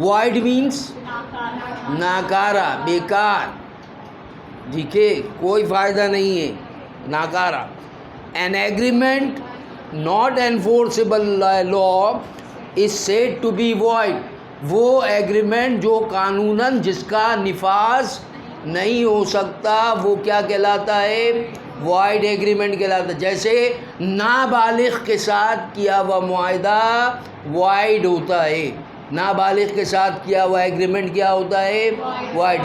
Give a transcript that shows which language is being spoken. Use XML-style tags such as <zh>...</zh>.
<ur>Wide means ناکارہ, بیکار, ٹھیک ہے, کوئی فائدہ نہیں ہے, ناکارہ.</ur> <en>An agreement not enforceable law is said to be void.</en> <ur>وہ ایگریمنٹ جو قانوناً جس کا نفاذ نہیں ہو سکتا وہ کیا کہلاتا ہے, وائڈ ایگریمنٹ کہلاتا ہے. جیسے نابالغ کے ساتھ کیا ہوا معاہدہ وائڈ ہوتا ہے, نابالغ کے ساتھ کیا ہوا ایگریمنٹ کیا ہوتا ہے؟ وائڈ.</ur>